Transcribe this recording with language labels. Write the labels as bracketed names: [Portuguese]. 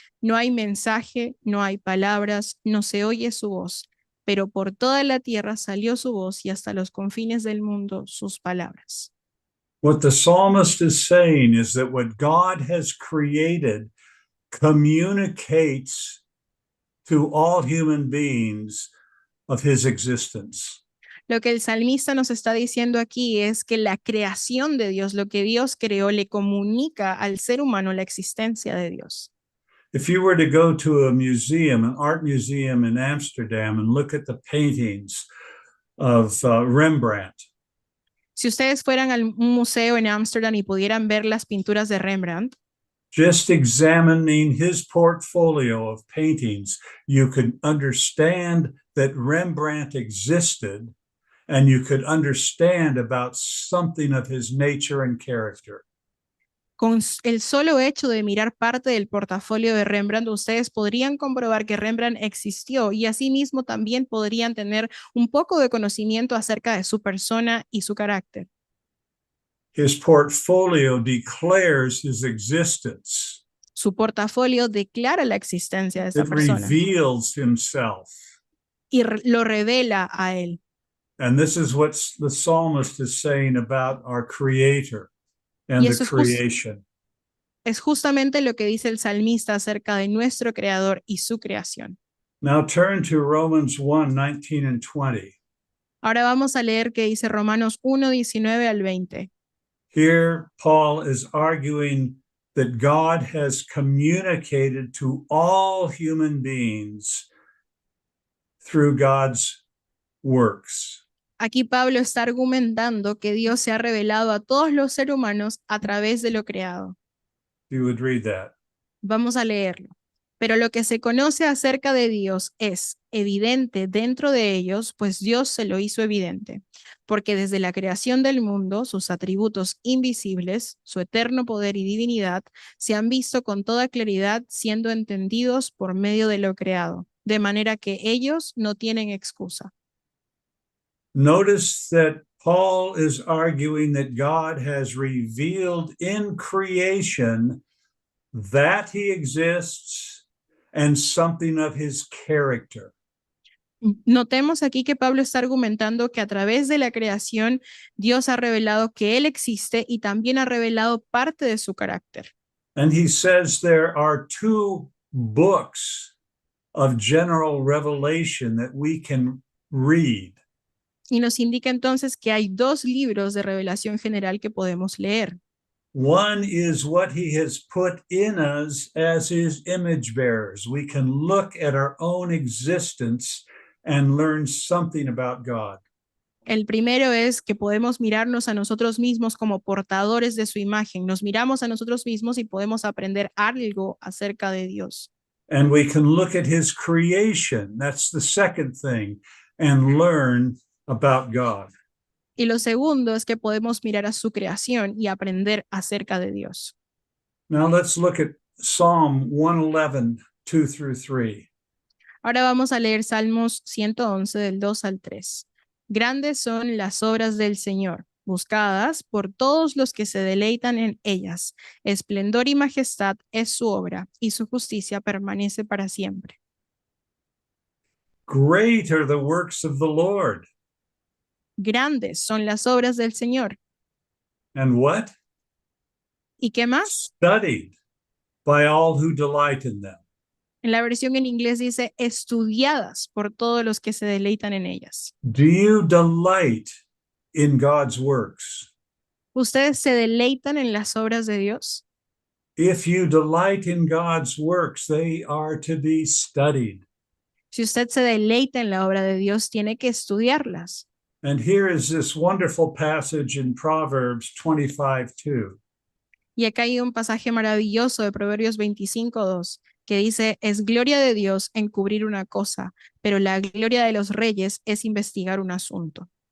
[Spanish] No hay mensaje, no hay palabras, no se oye su voz, pero por toda la tierra salió su voz y hasta los confines del mundo sus palabras. [English] What the psalmist is saying is that what God has created communicates to all human beings of his existence. [Spanish] Lo que el salmista nos está diciendo aquí es que la creación de Dios, lo que Dios creó, le comunica al ser humano la existencia de Dios. [English] If you were to go to a museum, an art museum in Amsterdam, and look at the paintings of Rembrandt, [Spanish] Si ustedes fueran a un museo en Ámsterdam y pudieran ver las pinturas de Rembrandt, [English] just examining his portfolio of paintings, you could understand that Rembrandt existed, and you could understand about something of his nature and character. [Spanish] con el solo hecho de mirar parte del portafolio de Rembrandt, ustedes podrían comprobar que Rembrandt existió y asimismo también podrían tener un poco de conocimiento acerca de su persona y su carácter. [English] His portfolio declares his existence. [Spanish] Su portafolio declara la existencia de esa [English] It [Spanish] persona [English] reveals himself. [Spanish] y lo revela a él. [English] And this is what the psalmist is saying about our creator and [Spanish] Y [English] the [Spanish] eso [English] creation. [Spanish] es justamente lo que dice el salmista acerca de nuestro creador y su creación. [English] Now turn to Romans 1:19 and 20. [Spanish] Ahora vamos a leer que dice Romanos 1, 19 al 20. [English] Here, Paul is arguing that God has communicated to all human beings through God's works. [Spanish] Aquí Pablo está argumentando que Dios se ha revelado a todos los seres humanos a través de lo creado. [English] You would read that. [Spanish] Vamos a leerlo. Pero lo que se conoce acerca de Dios es evidente dentro de ellos, pues Dios se lo hizo evidente, porque desde la creación del mundo, sus atributos invisibles, su eterno poder y divinidad, se han visto con toda claridad, siendo entendidos por medio de lo creado, de manera que ellos no tienen excusa. [English] Notice that Paul is arguing that God has revealed in creation that he exists and something of his character. [Spanish] Notemos aquí que Pablo está argumentando que a través de la creación Dios ha revelado que Él existe y también ha revelado parte de su carácter. [English] And he says there are two books of general revelation that we can read. [Spanish] Y nos indica entonces que hay dos libros de revelación general que podemos leer. [English] One is what he has put in us as his image bearers. We can look at our own existence and learn something about God. [Spanish] El primero es que podemos mirarnos a nosotros mismos como portadores de su imagen. Nos miramos a nosotros mismos y podemos aprender algo acerca de Dios. [English] And we can look at his creation. That's the second thing, and learn about God. [Spanish] Y lo segundo es que podemos mirar a su creación y aprender acerca de Dios. [English] Now let's look at Psalm 111, 2 through 3. [Spanish] Ahora vamos a leer Salmos 111 del 2 al 3. Grandes son las obras del Señor, buscadas por todos los que se deleitan en ellas. Esplendor y majestad es su obra, y su justicia permanece para siempre. [English] Great are the works of the Lord. [Spanish] Grandes son las obras del Señor. [English] And what? [Spanish] ¿Y qué más? [English] Studied by all who delight in them. [Spanish] En la versión en inglés dice estudiadas por todos los que se deleitan en ellas. [English] Do you delight in God's works? [Spanish] ¿Ustedes se deleitan en las obras de Dios? [English] If you delight in God's works, they are to be studied. [Spanish] Si usted se deleita en la obra de Dios, tiene que estudiarlas. [English] And here is this wonderful passage in Proverbs 25:2. [Spanish] Y acá hay un pasaje maravilloso de Proverbios 25:2 que dice, es gloria de Dios encubrir una cosa, pero la gloria de los reyes es investigar un asunto.